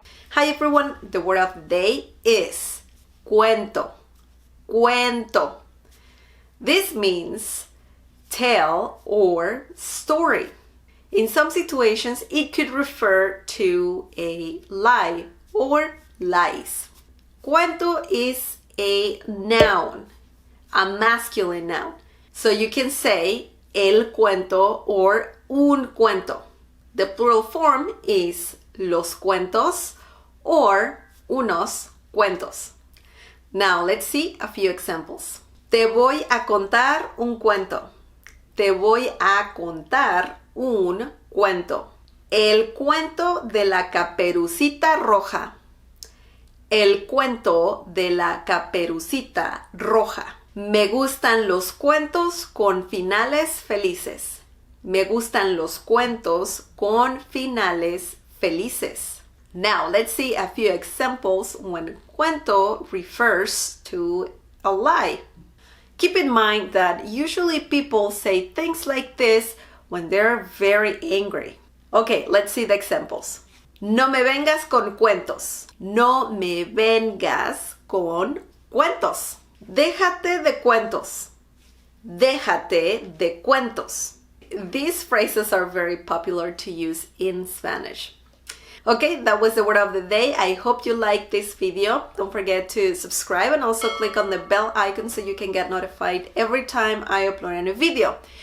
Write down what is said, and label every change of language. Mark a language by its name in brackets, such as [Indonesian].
[English] Hi everyone, the word of the day is cuento. Cuento. This means tale or story. In some situations, it could refer to a lie or lies. Cuento is a noun, a masculine noun. So you can say el cuento or un cuento. The plural form is los cuentos or unos cuentos. Now let's see a few examples. [Spanish] Te voy a contar un cuento. Te voy a contar un cuento. El cuento de la caperucita roja. El cuento de la caperucita roja. Me gustan los cuentos con finales felices. Me gustan los cuentos con finales felices. [English] Now, let's see a few examples when cuento refers to a lie. Keep in mind that usually people say things like this when they're very angry. Okay, let's see the examples. [Spanish] No me vengas con cuentos. No me vengas con cuentos. Déjate de cuentos. Déjate de cuentos. [English] These phrases are very popular to use in Spanish. Okay, that was the word of the day. I hope you liked this video. Don't forget to subscribe and also click on the bell icon so you can get notified every time I upload a new video.